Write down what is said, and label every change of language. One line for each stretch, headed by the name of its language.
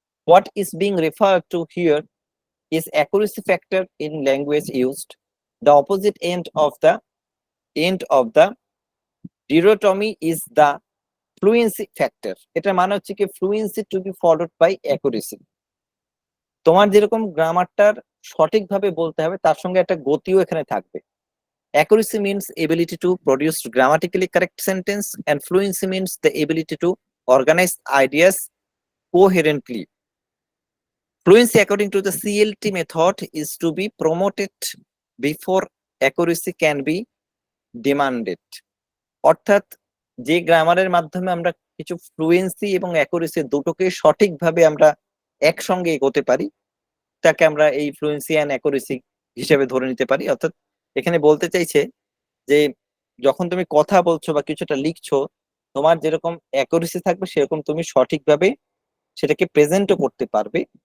English: What is being referred to here is accuracy factor in language used. The opposite end of the dichotomy is the fluency factor.
Bangla: এটা মানে হচ্ছে কি
English: fluency to be followed by accuracy.
Bangla: তোমার যেরকম গ্রামারটার সঠিকভাবে বলতে হবে, তার সঙ্গে একটা গতিও এখানে থাকবে।
English: Accuracy means ability to produce grammatically correct sentence, and fluency means the ability to organize ideas coherently. Fluency according to the CLT method is to be promoted before accuracy can be demanded.
Bangla: অর্থাৎ যে গ্রামারের মাধ্যমে আমরা কিছু fluency এবং accuracy দুটোকে সঠিকভাবে আমরা একসঙ্গে এগোতে পারি, তাকে আমরা এই ফ্লুয়েন্সি অ্যান্ড অ্যাকুরেসি হিসেবে ধরে নিতে পারি। অর্থাৎ এখানে বলতে চাইছে যে যখন তুমি কথা বলছো বা কিছুটা লিখছো, তোমার যেরকম অ্যাকুরেসি থাকবে সেরকম তুমি সঠিকভাবে সেটাকে প্রেজেন্টও করতে পারবে।